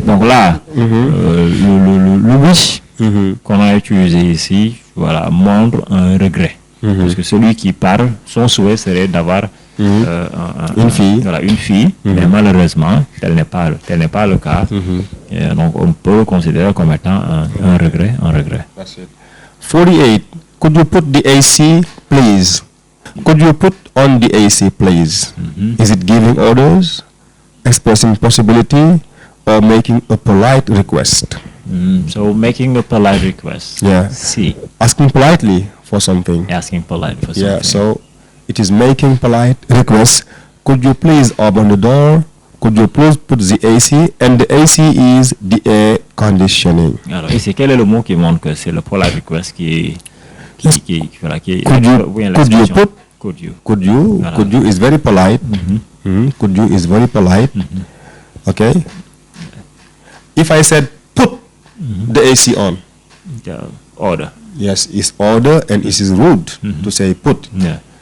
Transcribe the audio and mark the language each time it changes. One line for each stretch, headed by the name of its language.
French: Donc là, le wish qu'on a utilisé ici, voilà, montre un regret. Parce que celui qui parle, son souhait serait d'avoir Une fille. Voilà, une fille, mais malheureusement, tel n'est pas le cas. Et donc, on peut le considérer comme étant un regret.
English: That's it. 48. Could you put the AC, please? Could you put on the AC, please? Is it giving orders, expressing possibility, or making a polite request? So, making a polite request. Yeah. C. Asking politely for something. Asking polite for something. Yeah, so it is making polite request. Could you please open the door? Could you please put the AC? And the AC is the air conditioning.
French: Alors, ici, quel est le mot qui montre que c'est le
English: polite request
French: qui voilà, qui est
English: Could you
French: l'expression.
English: put? Could you. Could you?
French: Voilà.
English: Could you is very polite. Could you is very polite. Okay. If I said put the AC on, The order. yes, it's order and it is rude to say put. Yeah.